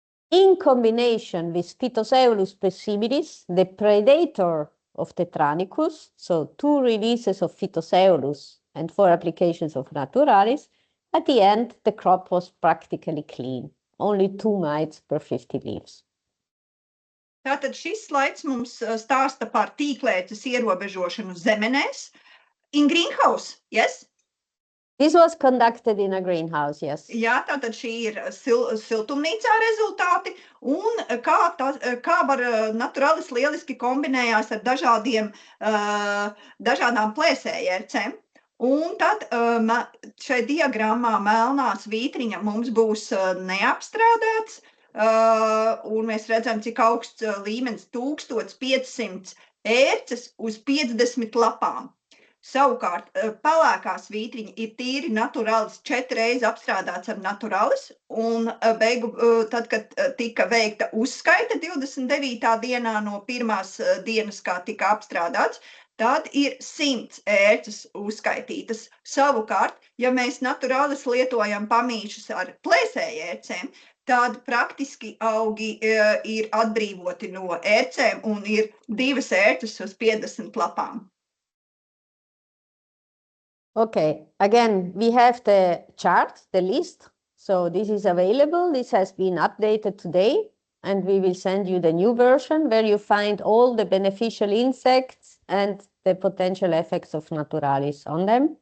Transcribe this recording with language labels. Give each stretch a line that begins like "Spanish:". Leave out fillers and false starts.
English: In combination with Phytoceolus pessimilis, the predator of Tetranicus, so 2 releases of Phytoceolus and 4 applications of Naturalis, at the end the crop was practically clean, only 2 mites per 50 leaves.
Latvian: Tātad šis slaids mums stāsta par tīklēces ierobežošanu zemenēs.
English: In greenhouse, yes? This was conducted in a greenhouse, yes.
Latvian: Jā, tātad šī ir siltumnīcā rezultāti, un kā var Naturalis lieliski kombinējās ar dažādām plēsējērcēm. Un tad šai diagrammā melnā svītriņa mums būs neapstrādāts, un mēs redzam, cik augsts līmenis 1500 ērces uz 50 lapām. Savukārt, pelēkā svītriņa ir tīri Naturalis 4 reizes apstrādāts ar Naturalis, un tad, kad tika veikta uzskaita 29. dienā no pirmās dienas, kā tika apstrādāts, tad ir 100 ērces uzskaitītas. Savukārt, ja mēs Naturalis lietojam pamīšus ar plēsējērcēm, tad praktiski augi ir atbrīvoti no ērcēm un ir 2 ērces uz 50 lapām.
English: Okay, again, we have the chart, the list. So this is available. This has been updated today, and we will send you the new version where you find all the beneficial insects and the potential effects of Naturalis on them.